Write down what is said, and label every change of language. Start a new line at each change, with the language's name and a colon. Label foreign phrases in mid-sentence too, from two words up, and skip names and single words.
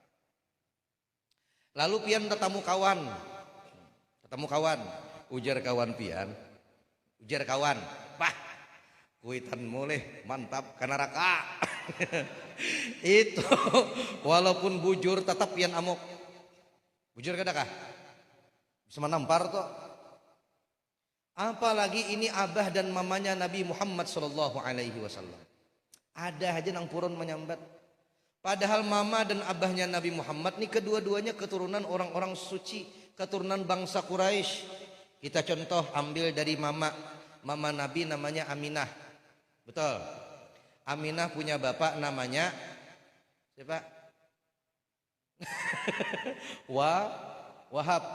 Banjar: Lalu pian ketemu kawan, ujar kawan pian, ujar kawan, Pak, kuitan mulai mantap ke neraka. Itu walaupun bujur tetap pian amok. Bujur kada kah? Bisa menampar toh. Apalagi ini abah dan mamanya Nabi Muhammad
Arabic: صلى الله عليه وسلم.
Banjar: Ada aja nang purun menyambat. Padahal mama dan abahnya Nabi Muhammad nih kedua-duanya keturunan orang-orang suci, keturunan bangsa Quraisy. Kita contoh ambil dari mama Nabi namanya Aminah. Betul. Aminah punya bapak namanya siapa? Wahab.